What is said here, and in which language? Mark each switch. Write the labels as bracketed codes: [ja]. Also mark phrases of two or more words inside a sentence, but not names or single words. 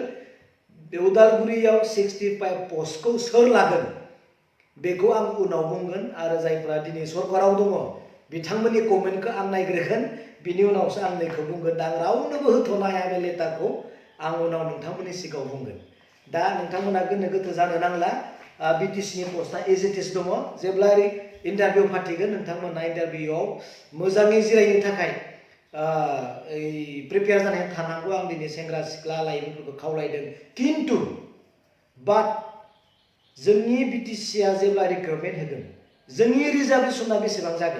[brx] बे उदालगुरियाव 65 पस्टखौ सोर लागोन बेखौ आं उनाव बुंगोन। आरो जायफ्रा दिनै सरकाराव दङ बिथांमोननि कमेन्टखौ आं नायग्रोगोन, बिनि उनावसो आं नैखौ बुंगोन। दा आं रावनोबो होथ'नो हाया बे लेटारखौ, आं उनाव नोंथांमोननि सिगाङाव बुंगोन। दा नोंथांमोना गोनो गोथो जानो नांला, बिटिसिनि पस्टआ [en] as it is [brx] दङ। जेब्ला इन्टारभिउ फाथिगोन नोंथांमोना इन्टारभिउआव मोजाङै जिरायनो थाखाय प्रिपेयार जानानै थानांगौ, आं दिनै सेंग्रा सिख्ला लाइमोनफोरखौ खावलायदों। किन्तु जोंनि बिटिसिआ जेब्ला रिक्रुटमेन्ट होगोन जोंनि रिजार्भेसना बेसेबां जागोन?